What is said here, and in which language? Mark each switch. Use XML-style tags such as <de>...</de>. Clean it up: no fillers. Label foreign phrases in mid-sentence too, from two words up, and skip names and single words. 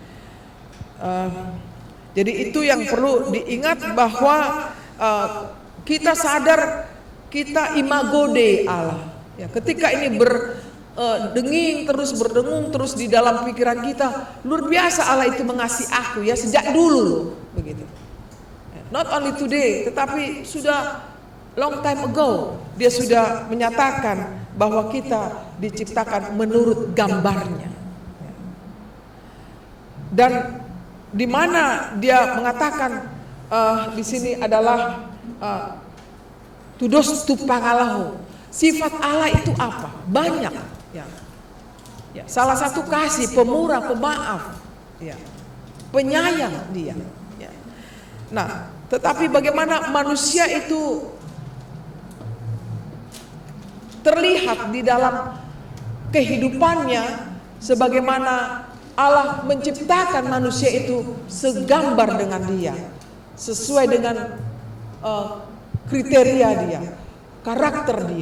<id>Jadi itu yang perlu diingat bahwa kita sadar kita</id> <la>imago Dei</la> <id>Allah. Ya, ketika ini berdengung terus di dalam pikiran kita, luar biasa Allah itu mengasihi aku ya sejak dulu, begitu.</id> <en>Not only today,</en> <id>tetapi sudah</id> <en>long time ago</en> <id>dia sudah menyatakan bahwa kita diciptakan menurut gambarnya. Dan di mana dia mengatakan di sini adalah tudos tu pangalahu. Sifat Allah itu apa? Banyak. Ya. Ya. Salah satu kasih, pemurah, pemaaf, ya. Penyayang dia. Ya. Nah, tetapi bagaimana manusia itu terlihat di dalam kehidupannya, sebagaimana Allah menciptakan manusia itu segambar dengan dia, sesuai dengan kriteria dia, karakter dia.</id>